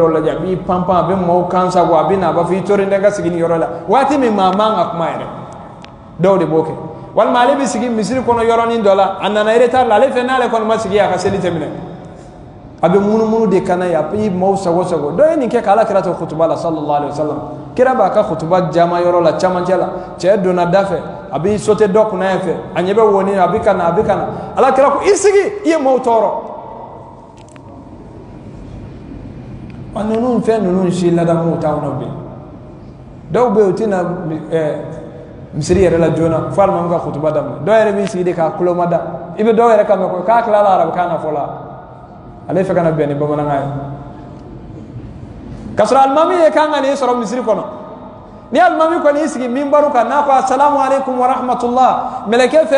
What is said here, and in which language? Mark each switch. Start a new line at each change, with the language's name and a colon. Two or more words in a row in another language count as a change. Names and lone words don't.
Bambara: dɔw lajɛ a b'i panpan a bɛ maaw kan sago a bɛ na a b'a fɔ i tori n ka sigi nin yɔrɔ la waati min maa man ka kuma yɛrɛ dɔw de b'o kɛ walima ale bɛ sigi misiri kɔnɔ yɔrɔnin dɔ la a nana retard la ale fɛ n'ale kɔni ma sigi a ka seli tɛ minɛ a bɛ munumunu de kana ye a bɛ maaw sago sago dɔ ye nin kɛ k'ala kira to kutuba la
Arabic: sallallahu alaihi wasallam
Bambara: kira b'a ka kutuba jama yɔrɔ la camancɛ la cɛ donna da fɛ a b'i sauter dɔ kunna fɛ a ɲɛ bɛ woni a bɛ kana a bɛ kana ala kira ko i sigi i ye maaw tɔɔrɔ a ninnu fɛn ninnu si ladamuw t'anw na bi dɔw bɛ yen u tɛna misiri yɛrɛ la joona fo alimami ka kutuba daminɛ dɔw yɛrɛ b'i sigi de k'a tulo ma da i bɛ dɔw yɛrɛ kan mɛn k'a tilala arabukan na fɔlɔ ale fɛ ka na bɛn ni bamanankan ye k'a sɔrɔ alimami ye kan ka nin sɔrɔ misiri kɔnɔ ni alimami kɔni y'i sigi minbaru kan n'a ko
Arabic: asalamu aleykum wa rahmatulah
Bambara: mɛlɛkɛ fɛn